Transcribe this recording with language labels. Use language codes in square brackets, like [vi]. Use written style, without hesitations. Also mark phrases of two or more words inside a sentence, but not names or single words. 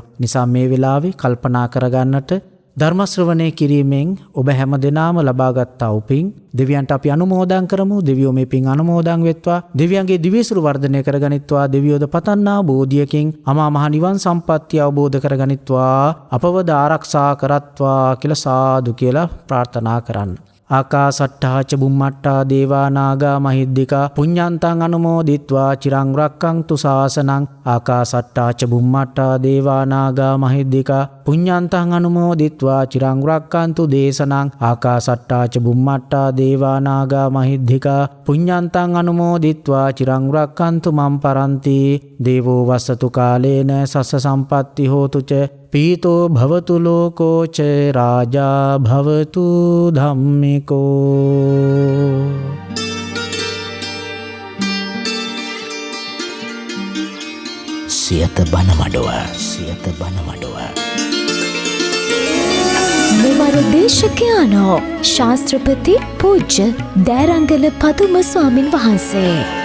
[si] නිසා මේ වෙලාවේ කල්පනා කරගන්නට ධර්ම ශ්‍රවණය කිරීමෙන් ඔබ හැම දිනාම ලබාගත් උපින් දෙවියන්ට අපි අනුමෝදන් කරමු. දෙවියෝ මේ පින් අනුමෝදන් වෙත්වා. දෙවියන්ගේ දිවිසුරු වර්ධනය කරගනිත්වා. දෙවියෝද පතන්නා බෝධියකින් අමා මහ නිවන් සම්පත්තිය අවබෝධ කරගනිත්වා. අපවද ආරක්ෂා කරත්වා කියලා සාදු කියලා ප්‍රාර්ථනා කරන්න. [pi] ආකාසට්ඨා ච බුම්මට්ඨා දේවා නාග මහිද්దికා පුඤ්ඤන්තං අනුමෝදිත්වා චිරං රක්ඛන්තු ශාසනං. ආකාසට්ඨා ච බුම්මට්ඨා දේවා නාග මහිද්దికා පුඤ්ඤන්තං අනුමෝදිත්වා චිරං රක්ඛන්තු දේශනං. ආකාසට්ඨා ච බුම්මට්ඨා දේවා නාග මහිද්దికා පුඤ්ඤන්තං අනුමෝදිත්වා චිරං රක්ඛන්තු මම් පරන්ති. දේවෝ වස්සතු කාලේන සස්ස සම්පatti හෝතු ච පීතෝ භවතු ලෝකෝ ච රාජා භවතු ධම්මිකෝ. [si] සියත බණ මඩුව සියත බණ මඩුව. මෙවර දේශකයානෝ ශාස්ත්‍රපති පූජ්‍ය දෑරංගල පදුම ස්වාමින් වහන්සේ.